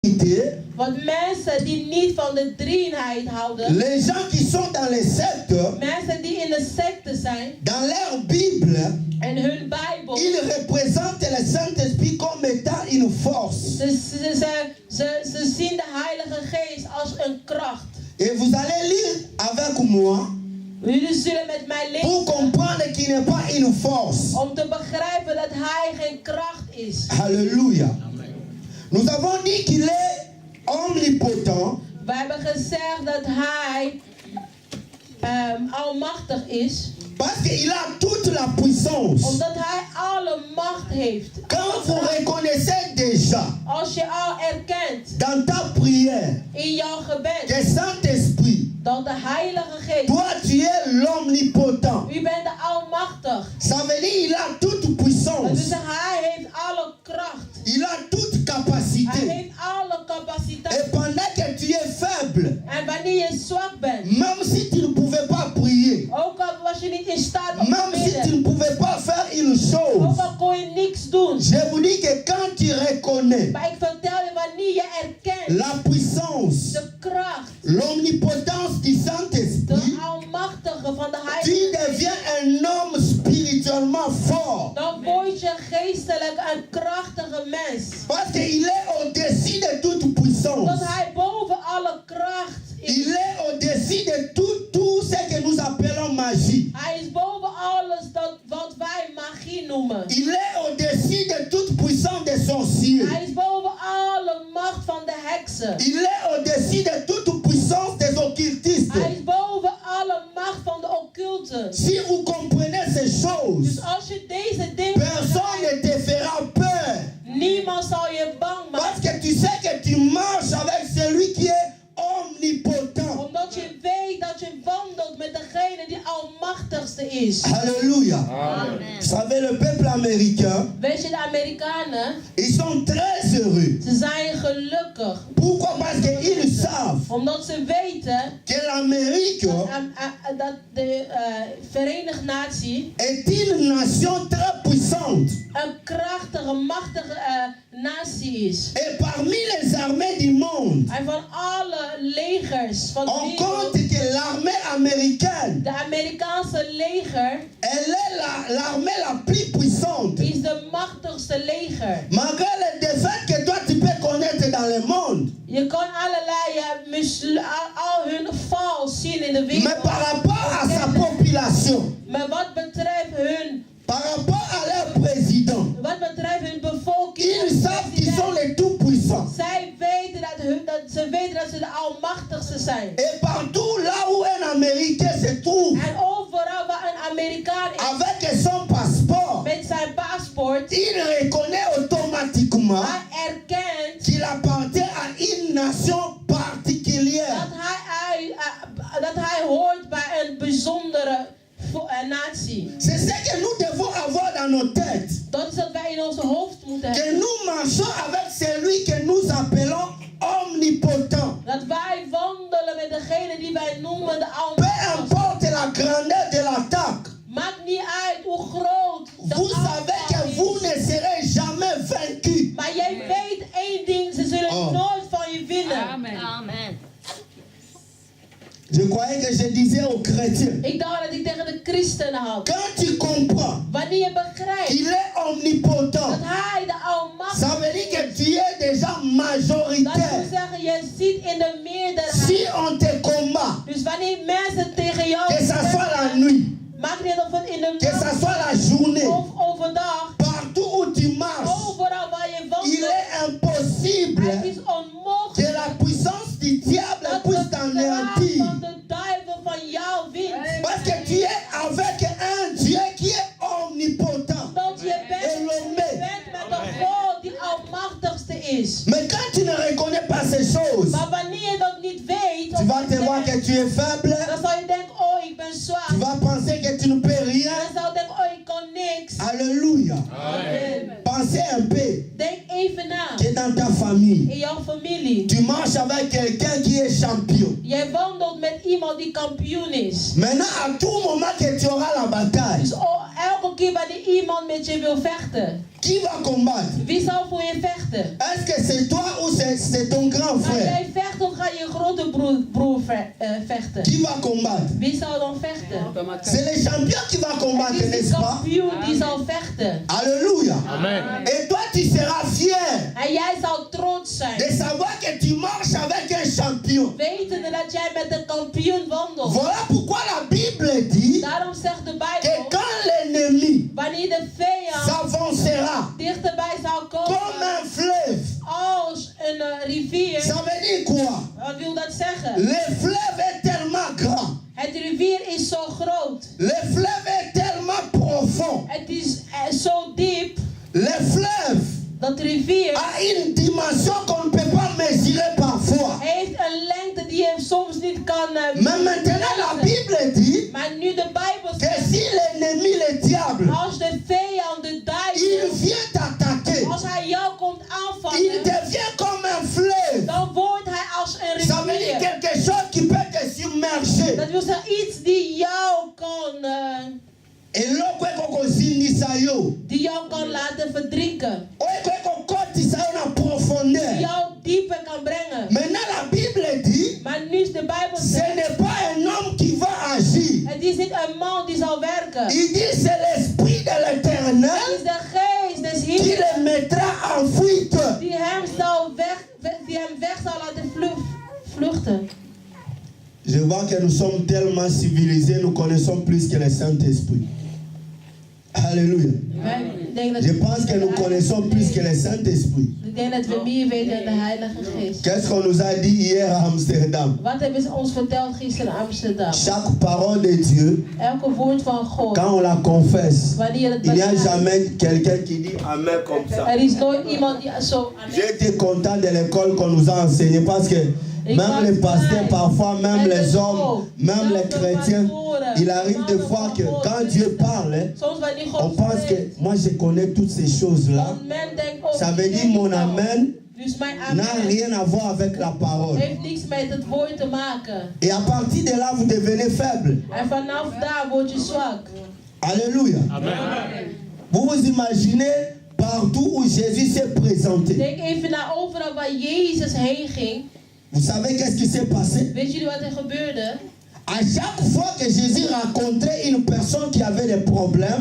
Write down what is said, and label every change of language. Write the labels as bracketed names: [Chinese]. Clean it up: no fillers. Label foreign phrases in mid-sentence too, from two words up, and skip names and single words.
[Dutch] Want mensen die niet van de drieënheid houden, [French] les gens qui sont dans les sectes, [Dutch] mensen die in de secte zijn, [French] dans leur Bible, [Dutch] en hun Bijbel, [French] ils représentent le Saint-Esprit comme étant une force. [Dutch] ze zien de Heilige Geest als een kracht. [French] Et vous allez lire avec moi [Dutch] Jullie zullen met mij [French] pour [Dutch] lezen [French] comprendre qu'il n'est pas une force. [Dutch] om te begrijpen dat Hij geen kracht is. [French] Alléluia. Nous avons dit qu'il est omnipotent. [Dutch] We hebben gezegd dat Hij almachtig is. [French] Parce qu'il a toute la puissance. [Dutch] Omdat Hij alle macht heeft. [French] Quand vous reconnaissez déjà [Dutch] Als je al erkent [French] dans ta prière [Dutch] in jouw gebed [French] que Saint-Esprit, [Dutch] dat de Heilige Geest, [French] toi tu es l'omnipotent. [Dutch] u bent de almachtig. [French] Ça veut dire qu'il a toute puissance. [Dutch] Dus Hij heeft alle kracht. [French] Il a toute [Dutch] Hij [French] capacité. [Dutch] heeft alle [French] Et [Dutch] capaciteit. [French] pendant que tu es faible, [Dutch] En wanneer je zwak bent, [French] même si tu ne pouvais pas prier, [Dutch] ook al was je niet in staat om te [French] même si tu [Dutch] bidden, [French] ne pouvais pas faire une chose, [Dutch] ook al kon je niks doen. [French] je vous dis que quand tu reconnais [Dutch] Maar ik vertel je, wanneer je erkent [French] la puissance, [Dutch] de kracht, [French] l'omnipotence du Saint-Esprit, [Dutch] de almachtige van de [French] tu [Dutch] Heilige Geest, [French] deviens un homme spirituellement fort. [Dutch] dan word je geestelijk een krachtige mens. [French] Parce qu'il est au-dessus de toute puissance. [Dutch] Omdat Hij boven alle kracht is. [French] Il est au-dessus de tout ce que nous appelons magie. [Dutch] Hij is boven alles wat wij magie noemen. [French] Il est au-dessus de toute puissance des sorciers. [Dutch] Hij is boven alle macht van de heksen. [French] Il est au-dessus de toute puissance des occultistes. [Dutch] Hij is boven alle macht van de occulten. [French] Si vous comprenez ces choses, [Dutch] Dus als je deze dingen [French] personne ne te fera peur. [Dutch] niemand zal je bang [French] Parce [Dutch] maken. [French] que tu sais que tu marches avec celui qui est omnipotent. [Dutch] Omdat je weet dat je wandelt met degene die almachtigste is. [French] Alléluia. Vous savez, le peuple américain, [Dutch] Weet je, de Amerikanen, [French] ils sont très heureux. [Dutch] ze zijn gelukkig. [French] Pourquoi? Parce qu'ils savent [Dutch] Omdat ze weten [French] que l'Amérique [Dutch] dat de Verenigde Natie [French] est une nation très puissante. [Dutch] een krachtige, machtige natie is. [French] Et parmi les armées du monde, [Dutch] En van alle legers van de [French] on [Dutch] wereld, [French] compte que l'armée américaine, [Dutch] de Amerikaanse leger [French] elle est l'armée la plus puissante. [Dutch] is de machtigste leger. [French] Malgré les défaites que toi tu peux connaître dans le monde. [Dutch] Je kan allerlei al hun val zien in de wereld. [French] Mais par rapport à sa population, [Dutch] Maar wat betreft hun, [French] par rapport à leur président, [Dutch] wat betreft hun bevolking, [French] ils savent qu'ils sont les tout puissants. [Dutch] zij weten dat ze de almachtigste zijn. [French] Et partout là où un Américain se trouve, [Dutch] En overal waar een Amerikaan is [French] avec son passeport, [Dutch] met zijn paspoort, [French] il reconnaît automatiquement [Dutch] hij erkent [French] qu'il appartient à une nation particulière. [Dutch] dat hij hoort bij een bijzondere natie. [French] C'est ce que nous devons avoir dans nos têtes. [Dutch] Dat is wat wij in onze hoofd moeten [French] Que [Dutch] hebben. [French] nous marchons avec celui que nous appelons omnipotent. [Dutch] Dat wij wandelen met degene die wij noemen de [French] Peu [Dutch] almachtigste. [French] importe la grandeur de l'attaque, [Dutch] Maakt niet uit hoe groot de [French] vous savez que [Dutch] aanval [French] vous [Dutch] is. [French] ne serez jamais vaincu. [Dutch] Maar jij weet één ding, ze zullen nooit van je winnen. [French] Amen. Je croyais que je disais aux chrétiens, [Dutch] Ik dacht dat ik tegen de christenen had. [French] quand tu comprends [Dutch] Wanneer je begrijpt [French] qu'il est omnipotent, [Dutch] dat hij de [French] ça [Dutch] almachtige [French] veut dire que tu es déjà [Dutch] dat wil [French] majoritaire. [Dutch] zeggen, je zit in de meerderheid. [French] Si on te combat, [Dutch] Dus wanneer mensen tegen jou [French] que ça soit la nuit, [Dutch] maakt niet of het in de [French] que ça [Dutch] nacht [French] soit la journée, [Dutch] of overdag, [French] partout où tu marches, [Dutch] overal waar je [French] il [Dutch] wandelt, [French] est impossible [Dutch] het is [French] que [Dutch] onmogelijk [French] la puissance du diable [Dutch] dat [French] puisse [Dutch] de kracht [French] t'anéantir. [Dutch] van de duivel van jou wint. [French] Parce que tu es avec un Dieu qui est omnipotent. [Dutch] Dat je bent met een God die almachtigste is. [French] Mais quand tu ne reconnais pas ces choses, [Dutch] Maar wanneer je dat niet weet, [French] tu vas te voir que tu es faible, [Dutch] dan zal je denken, oh ik ben zwak. [French] tu vas penser que tu ne peux rien. [Dutch] Dan zal je denken, oh ik kan niks. [French] Alléluia. Amen. Pensez un peu [Dutch] Denk even na. [French] que dans ta famille, [Dutch] In jouw familie. [French] tu marches avec quelqu'un qui est champion. [Dutch] Jij wandelt met iemand die kampioen is. [French] Maintenant, à tout moment que tu auras la bataille, [Dutch] Dus elke keer wanneer iemand met je wil vechten, [French] qui va combattre? [Dutch] wie zal voor je vechten? [French] Est-ce que c'est toi ou c'est ton grand [Dutch] Ga [French] frère? [Dutch] jij vechten of ga je grote broer vechten? [French] Qui va combattre? [Dutch] Wie zal dan vechten? [French] C'est le champion qui va [Dutch] Het [French] combattre, [Dutch] is de [French] n'est-ce pas? [Dutch] kampioen die zal vechten. [French] Alléluia. Amen. Et toi, tu seras fier [Dutch] En jij zal trots zijn. [French] de savoir que tu marches avec un champion. [Dutch] Wetende dat jij met een kampioen wandelt. [French] Voilà pourquoi la Bible dit [Dutch] Daarom zegt de [French] que [Dutch] Bijbel, [French] quand l'ennemi [Dutch] wanneer de vijand [French] s'avancera [Dutch] dichterbij zal [French] comme [Dutch] komen [French] un fleuve, [Dutch] als een rivier. [French] ça veut dire quoi? [Dutch] Wat wil dat zeggen? [French] Le fleuve est tellement grand, [Dutch] Het rivier is zo groot. [French] le fleuve est tellement profond, [Dutch] Het is zo diep. [French] le fleuve [Dutch] Dat rivier [French] a une dimension qu'on ne peut pas mesurer parfois. [Dutch] heeft een lengte die je soms niet kan [French] Mais maintenant la Bible dit [Dutch] Maar nu de Bijbel [French] que [Dutch] zegt, [French] si l'ennemi, le diable, [Dutch] als de vijand, de [French] il [Dutch] duivel, [French] vient t'attaquer, [Dutch] als hij jou komt [French] il [Dutch] aanvallen, [French] devient comme un fleuve. [Dutch] dan wordt hij als een [French] Ça veut dire [Dutch] rivier. [French] quelque chose qui peut te submerger. [Dutch] Dat wil zeggen iets die jou kan [Lingala] eloko ekokosindisa yo, [Dutch] die jou kan laten verdrinken. [Lingala] oyo ekokotisa yo na profondeur. [Dutch] Die jou dieper kan brengen. [French] Maintenant la Bible dit, [Dutch] Maar nu is de Bijbel [French] ce [Dutch] zegt, [French] n'est pas un homme qui va agir. [Dutch] het is niet een man die zal werken. [French] Il dit c'est l'esprit de [Dutch] Het [French] l'Éternel [Dutch] is de geest des [French] qui [Dutch] Heeren [French] le mettra en fuite. [Dutch] die hem weg zal laten vluchten. [French] Je vois que nous sommes tellement civilisés, nous connaissons plus que le Saint-Esprit. Alléluia. [Dutch] Ik denk dat [French] Je pense que nous connaissons plus que le Saint-Esprit. [Dutch] Ik denk dat we meer weten dan de Heilige Geest. [French] Qu'est-ce qu'on nous a dit hier à Amsterdam? [Dutch] Wat hebben ze ons verteld gisteren in Amsterdam? [French] Chaque parole de Dieu, [Dutch] Elke woord van God, [French] quand on la confesse, [Dutch] wanneer je het [French] il n'y a [Dutch] beleidt, [French] jamais quelqu'un qui dit Amen comme ça. [Dutch] er is nooit iemand die zo... [French] J'ai été content de l'école qu'on nous a enseigné parce que même les pasteurs, parfois, même les hommes, même les chrétiens, il arrive des fois que quand Dieu parle, [Dutch] Soms wanneer [French] on [Dutch] God [French] pense que [Dutch] spreekt, [French] moi je connais toutes ces choses-là. [Dutch] dan men denkt, oh, [French] Ça veut [Dutch] ik [French] dire [Dutch] ken [French] mon [Dutch] het al. [French] amen [Dutch] Dus mijn [French] n'a [Dutch] amen [French] rien à voir avec la parole. [Dutch] heeft niks met het woord te maken. [French] Et à partir de là, vous devenez faible. [Dutch] En vanaf daar word je zwak. [French] Alléluia. Amen. Vous vous imaginez partout où Jésus s'est présenté. [Dutch] Denk even naar overal waar Jezus heen ging. [French] Vous savez qu'est-ce qui s'est passé? [Dutch] Weet jullie wat er gebeurde? [French] À chaque fois que Jésus rencontrait une personne qui avait des problèmes,